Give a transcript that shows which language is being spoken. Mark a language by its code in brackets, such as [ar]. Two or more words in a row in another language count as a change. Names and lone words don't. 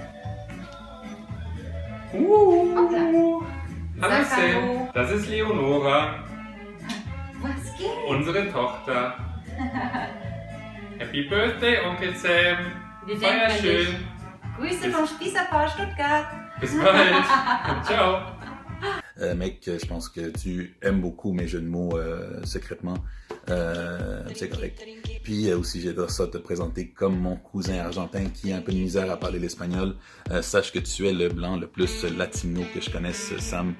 [de] Hallo Sam, das ist Leonora. Was geht? Unsere Tochter. [en] Happy Birthday, [de] Onkel Sam. Wir Feier denken an schön. dich. Grüße vom Spießerpaar Stuttgart. Bis bald. Ciao. [fr] Mec, je pense que tu aimes beaucoup mes jeux de mots secrètement. C'est correct. Puis aussi, j'adore ça te présenter comme mon cousin argentin qui a un peu de misère à parler l'espagnol. Sache que tu es le blanc le plus latino que je connaisse, Sam.